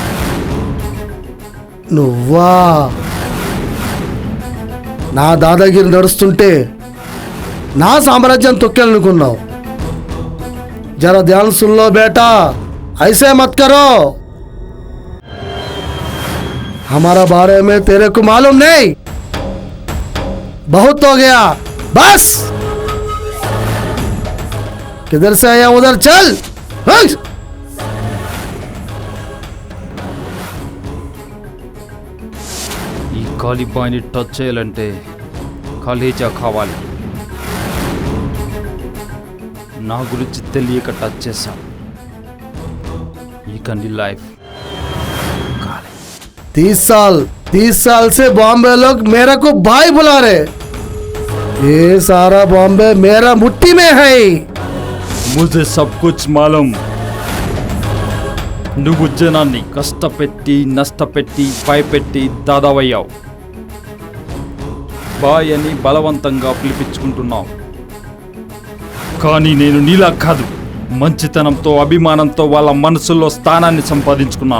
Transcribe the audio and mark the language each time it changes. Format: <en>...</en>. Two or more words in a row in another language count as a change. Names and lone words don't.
<te>నువ్వా? నా దాదాగిరి నడుస్తుంటే నా సామ్రాజ్యం తొక్కేలనుకున్నావు.</te> <hi>ज़रा ध्यान सुन लो बेटा, ऐसे मत करो. हमारा बारे में तेरे को मालूम नहीं. बहुत हो गया, बस. किधर से आया उधर चल.</hi> <te>ఈ కాళీబాయ్ని టచ్ చేయాలంటే కాలేజా కావాలి. నా గురించి తెలియక టచ్ చేశా. ఇక నీ లైఫ్</te> <hi>30 साल से बॉम्बे लोग मेरे को भाई बुला रहे. ये सारा बॉम्बे मेरा मुट्ठी में है. मुझे सब कुछ मालूम.</hi> <te>నువ్వు జనాన్ని కష్టపెట్టి, నష్టపెట్టి, భయపెట్టి దాదావయ్యావు. బాయ్ అని బలవంతంగా పిలిపించుకుంటున్నావు. కానీ నేను నీలా కాదు. మంచితనంతో, అభిమానంతో వాళ్ళ మనసుల్లో స్థానాన్ని సంపాదించుకున్నాను.</te>